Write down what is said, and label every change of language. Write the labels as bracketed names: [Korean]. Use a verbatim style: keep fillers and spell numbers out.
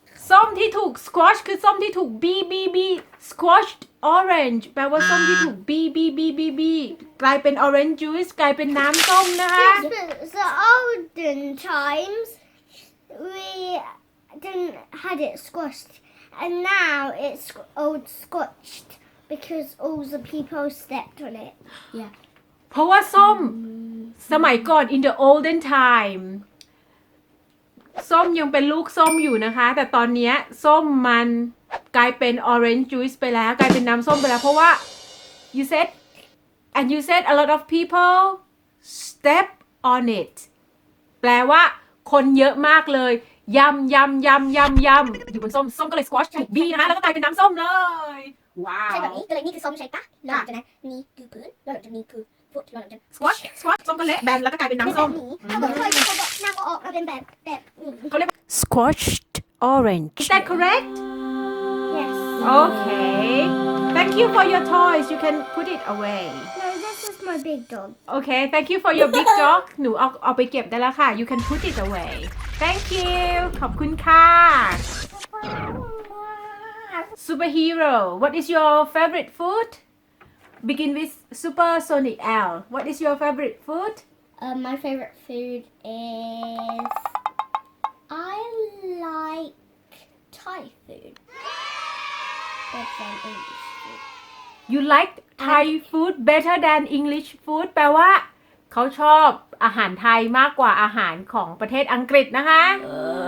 [Thai] ส้มที่ถูก squash คือส้มที่ถูก บี บี บี squashed orange แปลว่าส้มที่ถูก บี บี บี บี บีกลายเป็น orange juice กลายเป็นน้ำส้มนะคะ [English] Yes, but the olden times we didn't had it squashed, and now it's old squashed because all the people stepped on it. Yeah. [Thai] เพราะว่าส้มสมัยก่อน [English] in the olden time [Thai] ส้มยังเป็นลูกส้มอยู่นะคะแต่ตอนเนี้ยส้มมันกลายเป็น orange juice ไปแล้วกลายเป็นน้ำส้มไปแล้วเพราะว่า [English] you said and you said a lot of people step on it [Thai] แปลว่าคนเยอะมากเลยยำยำยำยำยำอยู่บนส้มส้มก็เลย squash ถูกบีนะคะแล้วก็กลายเป็นน้ำส้มเลยว้าว ใช่แบบนี้ก็เลยนี่คือส้มใช่ปะแล้วหลังจากนั้นนี่คือพื้นแล้วหลังจากนี้คือฟุตแล้วหลังจาก squash squash ส้มก็เละแบนแล้วก็กลายเป็นน้ำส้ม ถ้าเหมือนเคยมีคนบอกน้ำออกก็เป็นแบบแบบ เขาเรียก [English] squashed orange Is that correct Yes Okay Thank you for your toys you can put it away No this is my big dog Okay Thank you for your big dog [Thai] หนูเอาเอาไปเก็บได้แล้วค่ะ [English] You can put it away Thank you [Thai] ขอบคุณค่ะ [English] Superhero What is your favorite food Begin with Super Sonic L. What is your favorite food? Uh, my favorite food is I like Thai food. Better than English food. You like Thai food better than English food? [Thai] แปลว่าเขาชอบอาหารไทยมากกว่าอาหารของประเทศอังกฤษนะคะโอ้